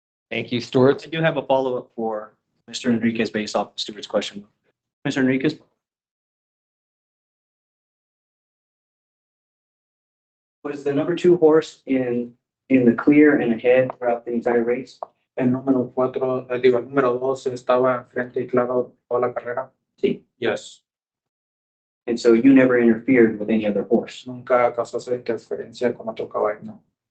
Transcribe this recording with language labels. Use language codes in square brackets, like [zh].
[en] Thank you, stewards. I do have a follow-up for Mr. Enriquez based off Stewart's question. Mr. Enriquez? Was the number 2 horse in the clear and ahead throughout the entire race? [es] El número 4, digo, el número 2 estaba frente y claro toda la carrera. Sí. [en] Yes. And so you never interfered with any other horse? [es] Nunca causó interferencia con otro caballo, no.